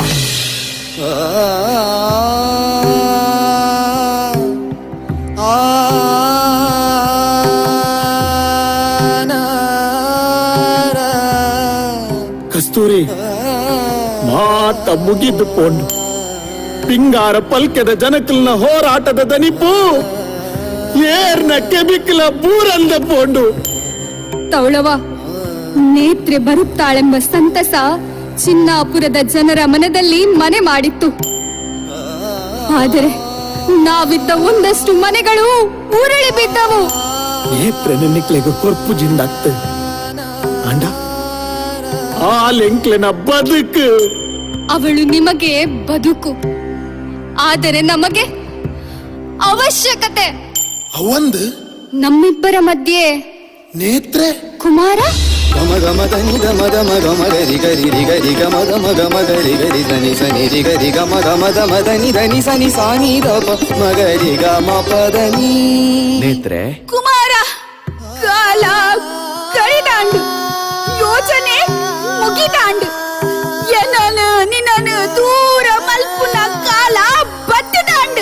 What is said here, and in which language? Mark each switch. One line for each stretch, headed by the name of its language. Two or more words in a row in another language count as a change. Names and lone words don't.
Tulu: ಕಸ್ತೂರಿ ಮಾತ ಮುಗಿದು ಪೋಂಡು ಪಿಂಗಾರ ಪಲ್ಕೆದ ಜನಕಲ್ನ ಹೋರಾಟದ ದನಿಪು ಏರ್ನ ಕೆಮಿಕಲ ಬೂರಂದ ಪೋಂಡು
Kannada: ತವಳವ ನೇತ್ರೆ ಬರುತ್ತಾಳೆಂಬ ಸಂತಸ ಚಿನ್ನಾಪುರದ ಜನರ ಮನದಲ್ಲಿ ಮನೆ ಮಾಡಿತ್ತು. ಆದರೆ ನಾವಿದ್ದ ಒಂದಷ್ಟು ಮನೆಗಳು ಉರುಳಿ ಬಿದ್ದವು.
Tulu: ನೇತ್ರೆ ನೆನ್ನಿಕ್ಲೆಗೆ ಕೊರ್ಪು ಜಿಂದಾಗ್ತ ಅಂಡ ಆ ಲೆಂಕ್ಲೆನ ಬದುಕು.
Kannada: ಅವಳು ನಿಮಗೆ ಬದುಕು, ಆದರೆ ನಮಗೆ ಅವಶ್ಯಕತೆ.
Tulu: ಅವಂದು
Kannada: ನಮ್ಮಿಬ್ಬರ ಮಧ್ಯೆ ನೇತ್ರೆ ಕುಮಾರ ಗಮ ಗಮ ಧನಿ ಗಮ ಗಮ ಗಮ ಗರಿ ಗರಿ ರಿ ಗರಿ ಗಮ ಗಮ ಗಮ ಗರಿ ಗರಿ ಸನಿ ಸನಿ ರಿ ಗರಿ ಗಮ ಗಮ ಗಮ ಧನಿ ಧನಿ ಸನಿ ಸಾನಿ ದ ಪ ಮಗರಿ ಗಮ ಪದನಿ.
Tulu: ನೇತ್ರೆ ಕುಮಾರ ಕಾಲ ಕಳಿದಾಂಡು ಯೋಚನೆ ಮುಗಿದಾಂಡು ಎನ್ನನು ನಿನ್ನನು ದೂರ ಮಲ್ಪುನ ಕಾಲ ಬತ್ತದಾಂಡು.